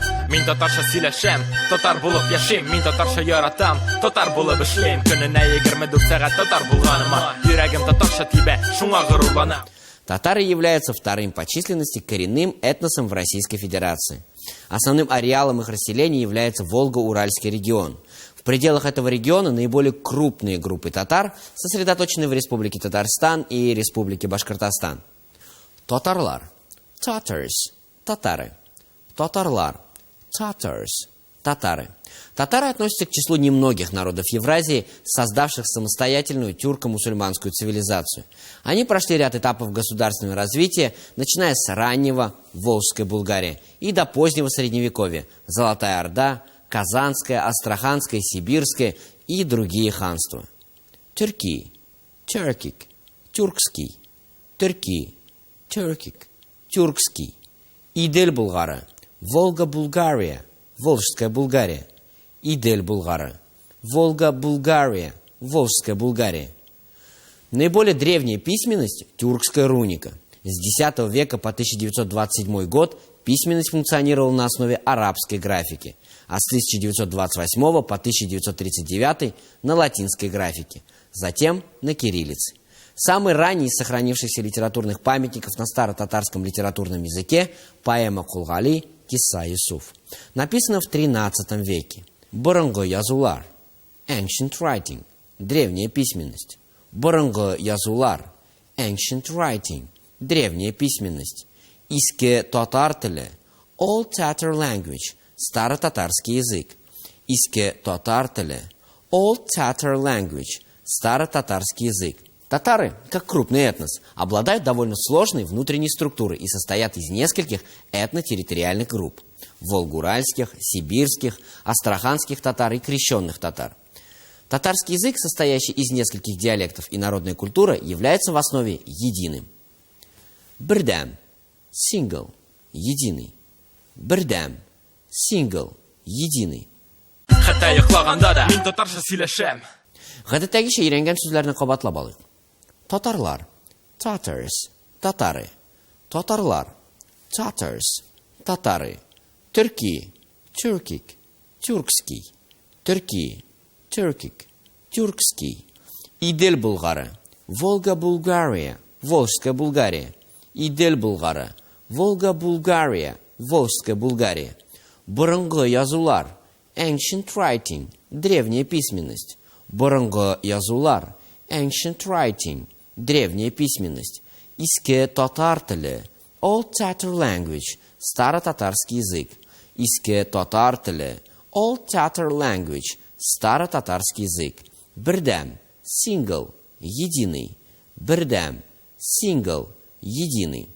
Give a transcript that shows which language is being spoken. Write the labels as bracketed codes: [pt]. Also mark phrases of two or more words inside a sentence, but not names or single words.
[tt] Мин татарша сөйләшәм, татар булып яшим. Мин татарша яратам, татар булып эшлим. Көненә 24 сәгать татар булганыма, йөрәгем татарша тибә, шуңа горурланам. [ru] Татары являются вторым по численности коренным этносом в Российской Федерации. Основным ареалом их расселения является Волго-Уральский регион. В пределах этого региона наиболее крупные группы татар сосредоточены в Республике Татарстан и Республике Башкортостан. [tt] Татарлар. Tatars. Татары. Татарлар. [ru] Tatars. Татары. Татары относятся к числу немногих народов Евразии, создавших самостоятельную тюрко-мусульманскую цивилизацию. Они прошли ряд этапов государственного развития, начиная с раннего Волжской Булгарии и до позднего Средневековья, Золотая Орда, Казанское, Астраханское, Сибирское и другие ханства. Тюрки. Тюркик. Тюркский. Тюрки. Тюркик. Тюркский. [tt] Идель Булгара. Волга-Булгария. [ru] Волжская Булгария. [tt] Идель Булгара. [ru] Волга-Булгария. Волжская Булгария. Наиболее древняя письменность – тюркская руника. С X века по 1927 год письменность функционировала на основе арабской графики, а с 1928 по 1939 на латинской графике, затем на кириллице. Самый ранний из сохранившихся литературных памятников на старо-татарском литературном языке – поэма Кулгали «Киса Юсуф», написана в XIII веке. [tt] Боронго Язулар – [en] Ancient Writing – [ru] древняя письменность. [tt] Боронго Язулар – [en] Ancient Writing – [ru] древняя письменность. [tt] Иске татар теле – [en] Old Tatar Language – [ru] старо-татарский язык. [tt] Иске татар теле – [en] Old Tatar Language – [ru] старо-татарский язык. Татары, как крупный этнос, обладают довольно сложной внутренней структурой и состоят из нескольких этнотерриториальных групп – волгоуральских, сибирских, астраханских татар и крещенных татар. Татарский язык, состоящий из нескольких диалектов и народная культура, является в основе единым. [tt] Бердем – single – единый. Бердем – [en] single – [ru] единый. [tt] Хәтта йоклаганда да мин татарша сөйләшәм. Гадәттәгечә өйрәнгән сүзләрне кабатлап алыйк. Татарлар. Tatars. Татары. Татарлар. [en] Tatars. [ru] Татары. Тюрки. Тюркик. Тюркский. Тюрки. Тюркик. Тюркский. [tt] Идель Булгара. Волга-Булгария. [ru] Волжская Булгария. [tt] Идель Булгара. [ru] Волга-Булгария. Волжская Булгария. [tt] Боронго Язулар. [en] Ancient Writing. [ru] Древняя письменность. [tt] Боронго Язулар. [en] Ancient Writing. [ru] Древняя письменность. [tt] Иске татар теле. [en] Old Tatar Language. [ru] Старо-татарский язык. [tt] Иске татар теле. [en] Old Tatar Language. [ru] Старо-татарский язык. Бердем. Single. Единый. Бердем. Single. Единый.